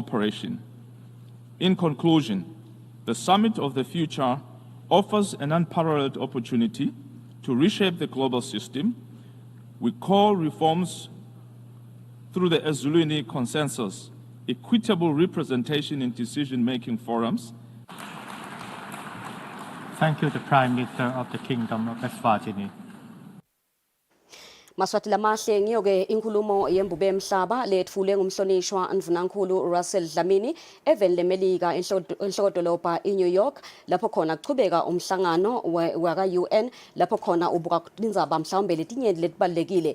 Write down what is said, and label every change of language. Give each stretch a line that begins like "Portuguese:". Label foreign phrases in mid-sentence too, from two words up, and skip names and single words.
English: In conclusion, the Summit of the Future offers an unparalleled opportunity to reshape the global system. We call reforms through the Eswatini consensus, equitable representation in decision-making forums. Thank you, the Prime Minister of the Kingdom of Eswatini.
Swati: Maswati lamahle ngiyoke inkulumo yembube emhlaba lethule ngumhlonishwa Ndvunankhulu Russell Dlamini even lemelika enhlokodolobha iNew York lapho khona kuchubeka umhlangano waka UN lapho khona ubuka indzaba mhlawumbe letinyenti letibalekile.